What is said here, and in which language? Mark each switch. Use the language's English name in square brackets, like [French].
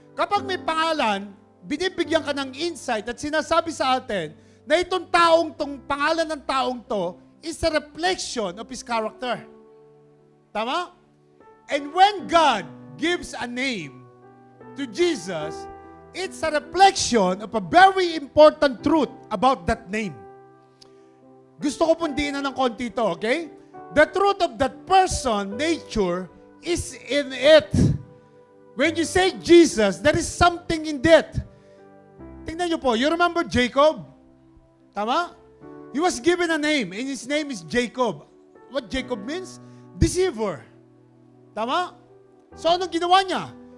[Filipino] Kapag may pangalan, binibigyan ka ng insight at sinasabi sa atin na itong pangalan ng taong to [English] is a reflection of his character. [Filipino] Tama? [English] And when God gives a name to Jesus, it's a reflection of a very important truth about that name. [Filipino] Gusto ko pong diinan ng konti ito, okay? [English] The truth of that person, nature, is in it. When you say Jesus, there is something in that. [Filipino] Tingnan niyo po, [English] you remember Jacob? Tama? He was given a name, and his name is Jacob. What Jacob means? Deceiver. Tama? [Filipino] So anong ginawa niya?